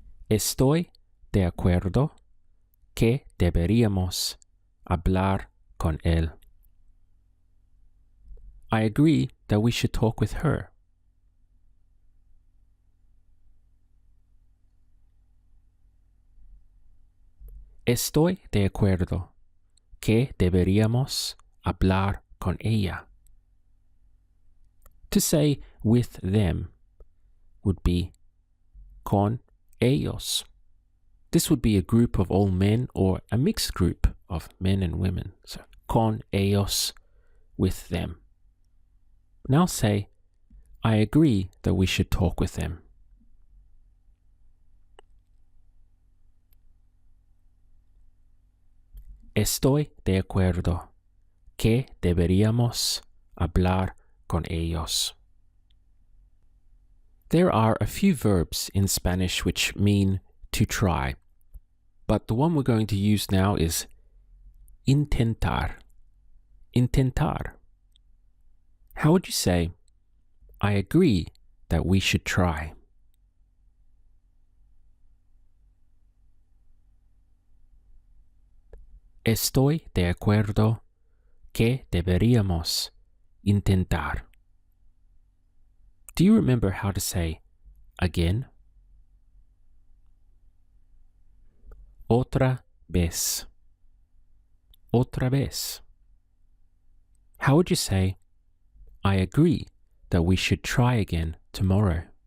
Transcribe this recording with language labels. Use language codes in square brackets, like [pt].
[es] Estoy de acuerdo que deberíamos hablar con él. [en] I agree that we should talk with her. [es] Estoy de acuerdo que deberíamos hablar con ella. [en] To say with them would be [es] con ellos. [en] This would be a group of all men or a mixed group of men and women. So [es] con ellos, [en] with them. Now say, I agree that we should talk with them. [es] Estoy de acuerdo que deberíamos hablar con ellos. [en] There are a few verbs in Spanish which mean to try, but the one we're going to use now is intentar. Intentar. How would you say, I agree that we should try? [es] Estoy de acuerdo que deberíamos intentar. [en] Do you remember how to say again? [es] Otra vez. Otra vez. [en] How would you say, I agree that we should try again tomorrow?